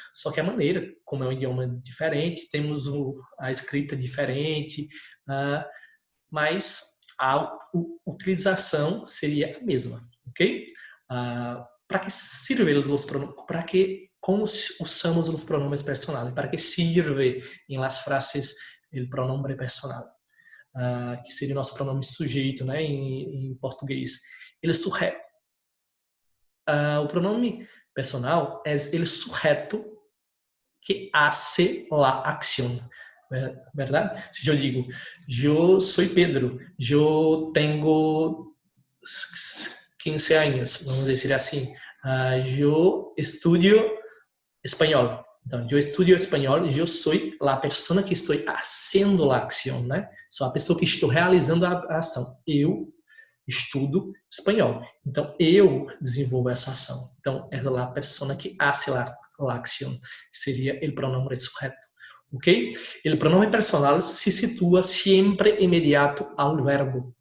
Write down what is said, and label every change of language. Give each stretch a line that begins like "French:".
Portuguese: Só que a maneira, como é um idioma diferente, temos a escrita diferente, mas a utilização seria a mesma, ok?
Spanish: Para que sirve os pronombres? Para que como usamos os pronombres personales? Para que sirve em las frases o pronombre personal?
Portuguese: Que seria o nosso pronome sujeito, né, em português. Ele sujeito. O pronome personal é o sujeito que hace la acción.
Spanish: ¿Verdad? Si yo digo, yo soy Pedro, yo tengo 15 años, vamos a decir así, yo estudio español.
Portuguese: Então, eu estudio espanhol, eu sou a pessoa que estou fazendo a ação, né? Sou a pessoa que estou realizando a ação. Eu estudo espanhol. Então, eu desenvolvo essa ação. Então, é a pessoa que hace a ação. Seria o pronome sujeito. Ok? O pronome personal se situa sempre imediato ao verbo.